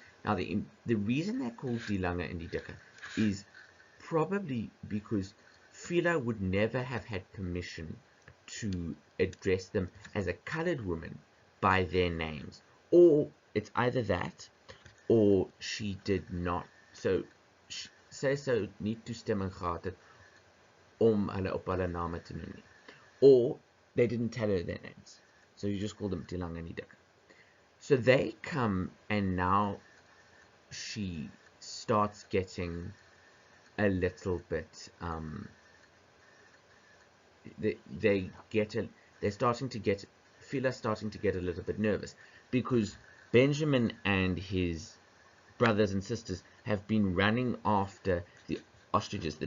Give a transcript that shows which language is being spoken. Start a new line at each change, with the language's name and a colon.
English: Now the reason they're called die lange en die dikke is probably because Fiela would never have had permission to address them as a colored woman by their names. Or it's either that, or she did not.
Afrikaans: So sy sou nie toestemming gehad het om hulle op hulle name te noem nie.
English: Or they didn't tell her their names. So you just call them die lange en die dikke. So they come, and now she starts getting a little bit they're starting to get Fiela's starting to get a little bit nervous because Benjamin and his brothers and sisters have been running after the ostriches.